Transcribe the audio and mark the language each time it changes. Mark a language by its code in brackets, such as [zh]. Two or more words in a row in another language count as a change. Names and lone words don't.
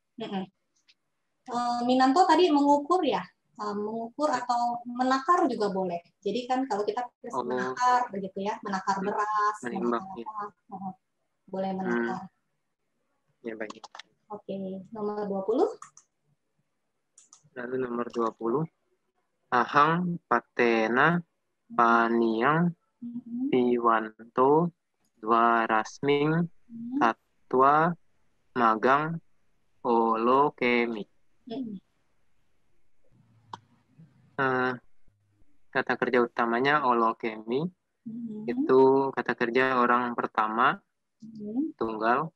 [id] Minanto tadi mengukur ya, mengukur atau menakar juga boleh. Jadi kan kalau kita menakar begitu ya, menakar beras, menimbang, boleh menakar. Ya baik. Oke, nomor 20. Lalu nomor 20. [pi] Ahang patena paniang piwanto dwarasming tatwa magang olokemi. [id] Kata kerja utamanya olokemi. Itu kata kerja orang pertama tunggal.